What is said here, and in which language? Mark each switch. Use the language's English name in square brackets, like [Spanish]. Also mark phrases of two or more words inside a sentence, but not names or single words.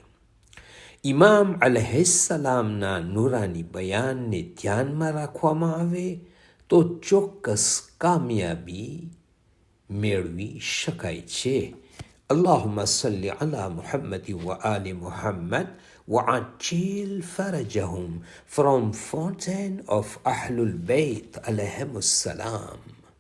[Gujarati] ઇમામ અલૈહિસ્સલામના નૂરાની બયાનને ધ્યાનમાં રાખવામાં આવે તો ચોક્કસ કામયાબી મેળવી શકાય છે. [Arabic] اللهم صل على محمد وآل محمد وعجل فرجهم from Fountain of Ahlul Bayt عليهم السلام.